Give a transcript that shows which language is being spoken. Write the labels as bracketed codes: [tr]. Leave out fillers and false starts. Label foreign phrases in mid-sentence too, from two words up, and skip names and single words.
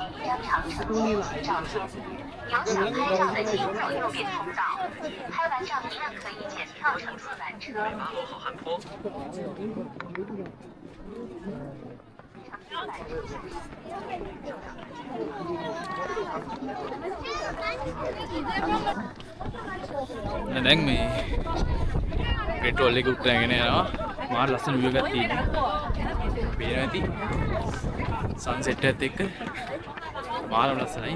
[zh] 山长城照片。有想拍照的请走右边通道，拍完照一样可以检票乘坐缆车。 8号好汉坡。 [si] දැන් මේ පෙට්‍රෝල් එක උත්තරගෙන යනවා. මාර ලස්සන view එකක් තියෙනවා. පේනවා ඇති. සන්සෙට් එකත් එක්ක මාරම ලස්සනයි.